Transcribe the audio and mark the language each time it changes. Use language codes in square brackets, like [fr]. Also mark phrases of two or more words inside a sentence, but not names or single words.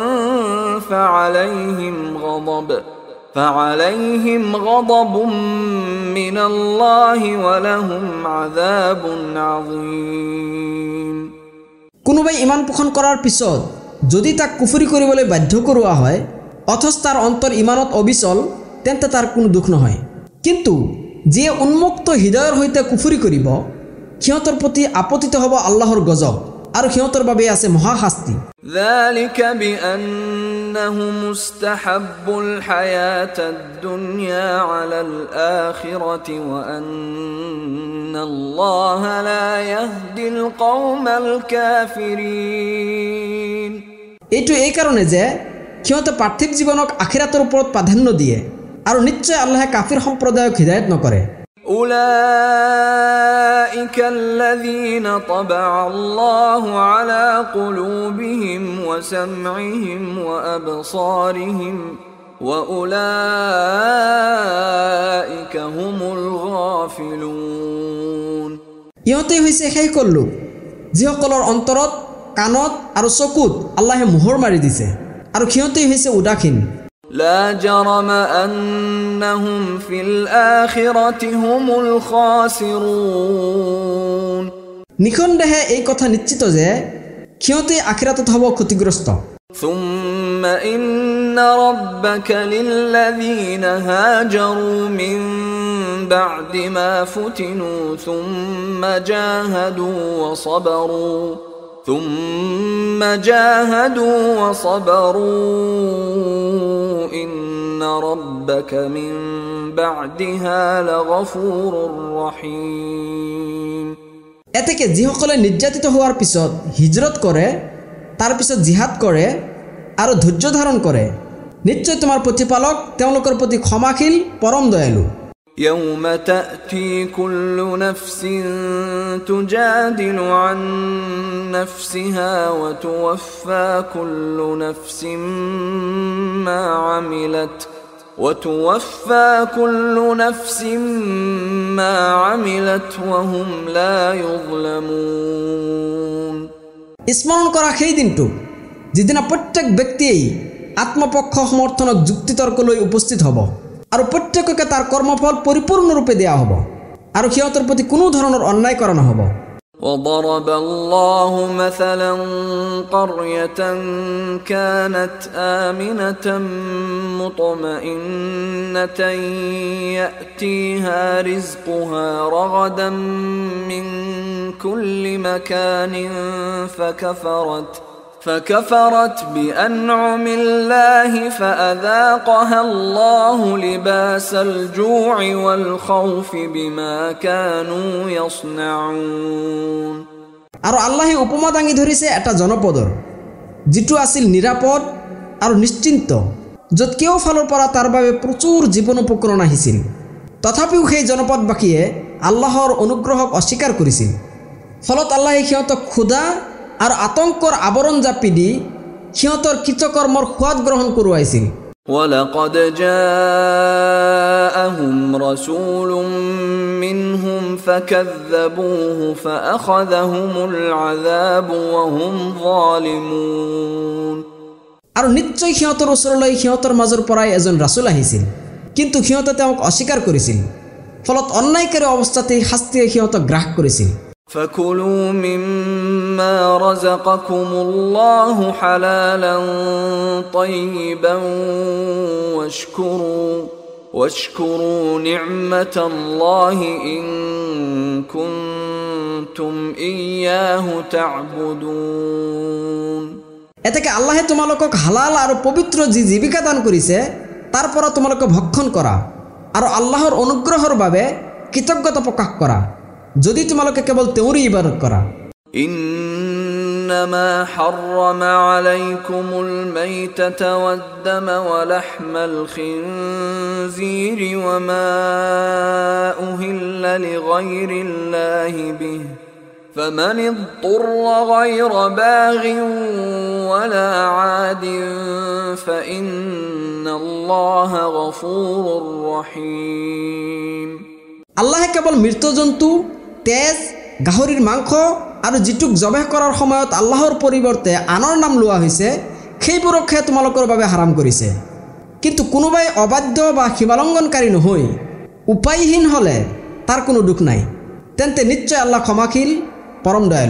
[ar] فعليهم غضب من الله ولهم عذاب عظيم [as] কোনোবাই ইমান পোষণ কৰাৰ পিছত যদি তাক কুফৰি কৰিবলৈ বাধ্য কৰোৱা হয় অথচ তাৰ অন্তৰ ইমানত অবিচল তেন্তে তাৰ কোনো দুখ নহয় কিন্তু যিয়ে উন্মুক্ত হৃদয়ৰ সৈতে কুফৰি কৰিব সিহঁতৰ প্ৰতি আপতিত হ'ব আল্লাহৰ গজব আৰু সিহঁতৰ বাবে আছে মহা শাস্তি [ar] ذلك بأنهم استحبوا الحياة الدنيا على الآخرة وأن الله لا يهدي القوم الكافرين [as] এইটো এই কাৰণে যে সিহঁতে পাৰ্থিৱ জীৱনক আখিৰাতৰ ওপৰত প্ৰাধান্য দিয়ে আৰু নিশ্চয় আল্লাহে কাফিৰ সম্প্ৰদায়ক হিদায়ত নকৰে [ar] أولئك الذين طبع الله على قلوبهم وسمعهم وأبصارهم وأولئك هم الغافلون [as] ইহঁতে হৈছে সেইসকল লোক যিসকলৰ অন্তৰত কাণত আৰু চকুত আল্লাহে মোহৰ মাৰি দিছে আৰু সিহঁতেই হৈছে উদাসীন [ar] لا جرم أنهم في الآخرة هم الخاسرون [as] নিখণ্ডেহে এই কথা নিশ্চিত যে সিহঁতে আখিৰাতত হ'ব ক্ষতিগ্ৰস্ত [ar] ثم إن ربك للذين هاجروا من بعد ما فتنوا ثم جاهدوا وصبروا إن ربك من بعدها لغفور رحيم [as] এতেকে যিসকলে নিৰ্যাতিত হোৱাৰ পিছত হিজৰত কৰে তাৰ পিছত জিহাদ কৰে আৰু ধৈৰ্য ধাৰণ কৰে নিশ্চয় তোমাৰ প্ৰতিপালক তেওঁলোকৰ প্ৰতি ক্ষমাশীল পৰম দয়ালু [ar] يوم تأتي كل نفس تجادل عن نفسها وتوفى كل نفس ما عملت وهم لا يظلمون [as] স্মৰণ কৰা সেই দিনটো যিদিনা প্ৰত্যেক ব্যক্তিয়েই আত্মপক্ষ সমৰ্থনক যুক্তিতৰ্ক লৈ উপস্থিত হ'ব আৰু প্ৰত্যেককে তাৰ কৰ্মফল পৰিপূৰ্ণৰূপে দিয়া হ'ব আৰু সিহঁতৰ প্ৰতি কোনো ধৰণৰ অন্যায় কৰা নহ'ব [ar] وضرب الله مثلا قرية كانت آمنة مطمئنة يأتيها رزقها رغدا من كل مكان فكفرت بأنعم الله فأذاقها الله لباس الجوع والخوف بما كانوا يصنعون [as] আৰু আল্লাহে উপমা দাঙি ধৰিছে এটা জনপদৰ যিটো আছিল নিৰাপদ আৰু নিশ্চিন্ত য'ত কেও ফালৰ পৰা তাৰ বাবে প্ৰচুৰ জীৱন উপকৰণ আহিছিল তথাপিও সেই জনপদবাসীয়ে আল্লাহৰ অনুগ্ৰহক অস্বীকাৰ কৰিছিল ফলত আল্লাহে সিহঁতক ক্ষুধা আৰু আতংকৰ আৱৰণ জাপি দি সিহঁতৰ কৃতকৰ্মৰ সোৱাদ গ্ৰহণ কৰোৱাইছিল [ar] ولقد جاءهم رسول منهم فكذبوه فأخذهم العذاب وهم ظالمون [as] আৰু নিশ্চয় সিহঁতৰ ওচৰলৈ সিহঁতৰ মাজৰ পৰাই এজন ৰাসূল আহিছিল কিন্তু সিহঁতে তেওঁক অস্বীকাৰ কৰিছিল ফলত অন্যায়কাৰী অৱস্থাতে শাস্তিয়ে সিহঁতক গ্ৰাস কৰিছিল [ar] فكلوا مما رزقكم الله حلالا طيبا واشكروا نعمة الله إن كنتم إياه تعبدون [as] এতেকে আল্লাহে তোমালোকক হালাল আৰু পবিত্ৰ যি জীবিকা দান কৰিছে তাৰ পৰা তোমালোকে ভক্ষণ কৰা আৰু আল্লাহৰ অনুগ্ৰহৰ বাবে কৃতজ্ঞতা প্ৰকাশ কৰা যদি তোমালোকে কেৱল তেওঁৰে ইবাদত কৰা [ar] إنما حرم عليكم الميتة والدم ولحم الخنزير وما أهل لغير الله به فمن اضطر غير باغ ولا عاد فإن الله غفور رحيم [as] আল্লাহে কেৱল মৃত জন্তু তেজ গাহৰিৰ মাংস আৰু যিটোক জবেহ কৰাৰ সময়ত আল্লাহৰ পৰিৱৰ্তে আনৰ নাম লোৱা হৈছে সেইবোৰকহে তোমালোকৰ বাবে হাৰাম কৰিছে কিন্তু কোনোবাই অবাধ্য বা সীমালংঘনকাৰী নহয় উপায়হীন হলে তাৰ কোনো দুখ নাই তেন্তে নিশ্চয় আল্লাহ ক্ষমাশীল পৰম দয়ালু